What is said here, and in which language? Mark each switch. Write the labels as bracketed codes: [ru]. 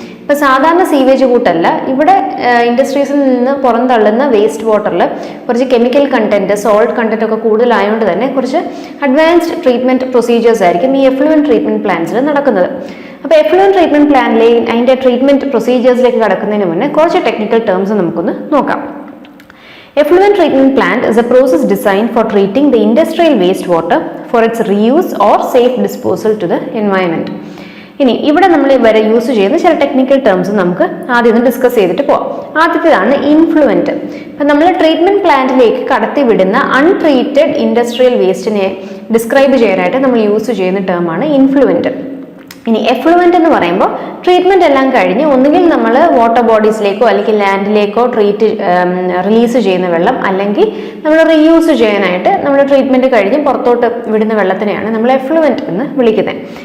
[ml] ഇപ്പോൾ സാധാരണ സീവേജ് കൂട്ടല്ല, ഇവിടെ ഇൻഡസ്ട്രീസിൽ നിന്ന് പുറന്തള്ളുന്ന വേസ്റ്റ് വാട്ടറിൽ കുറച്ച് കെമിക്കൽ കണ്ടൻറ്റ്, സോൾട്ട് കണ്ടൻറ്റ് ഒക്കെ കൂടുതലായതുകൊണ്ട് തന്നെ കുറച്ച് അഡ്വാൻസ്ഡ് ട്രീറ്റ്മെൻറ്റ് പ്രൊസീജിയേഴ്സ് ആയിരിക്കും ഈ എഫ്ലുവൻറ്റ് ട്രീറ്റ്മെൻറ്റ് പ്ലാന്റ്സിൽ നടക്കുന്നത്. അപ്പോൾ എഫ്ലുവൻറ്റ് ട്രീറ്റ്മെൻറ്റ് പ്ലാനിലേക്ക് അതിൻ്റെ ട്രീറ്റ്മെൻറ്റ് പ്രൊസീജിയേഴ്സിലേക്ക് കടക്കുന്നതിന് മുന്നേ കുറച്ച് ടെക്നിക്കൽ ടേംസ് നമുക്കൊന്ന് നോക്കാം. [en] Effluent treatment plant is a process designed for treating the industrial wastewater for its reuse or safe disposal to the environment. [ml] ഇനി ഇവിടെ നമ്മൾ വരെ യൂസ് ചെയ്യുന്ന ചില ടെക്നിക്കൽ ടേംസ് നമുക്ക് ആദ്യം ഒന്ന് ഡിസ്കസ് ചെയ്തിട്ട് പോവാം. ആദ്യത്തേതാണ് ഇൻഫ്ലുവൻറ്റ്. ഇപ്പം നമ്മൾ ട്രീറ്റ്മെൻറ്റ് പ്ലാന്റിലേക്ക് കടത്തി വിടുന്ന അൺട്രീറ്റഡ് ഇൻഡസ്ട്രിയൽ വേസ്റ്റിനെ ഡിസ്ക്രൈബ് ചെയ്യാനായിട്ട് നമ്മൾ യൂസ് ചെയ്യുന്ന ടേമാണ് ഇൻഫ്ലുവൻറ്റ്. ഇനി എഫ്ലുവൻറ്റ് എന്ന് പറയുമ്പോൾ ട്രീറ്റ്മെൻറ്റ് എല്ലാം കഴിഞ്ഞ് ഒന്നുകിൽ നമ്മൾ വാട്ടർ ബോഡീസിലേക്കോ അല്ലെങ്കിൽ ലാൻഡിലേക്കോ റിലീസ് ചെയ്യുന്ന വെള്ളം, അല്ലെങ്കിൽ നമ്മൾ റീയൂസ് ചെയ്യാനായിട്ട് നമ്മൾ ട്രീറ്റ്മെൻറ്റ് കഴിഞ്ഞ് പുറത്തോട്ട് വിടുന്ന വെള്ളത്തിനെയാണ് നമ്മൾ എഫ്ലുവൻറ്റ് എന്ന് വിളിക്കുന്നത്.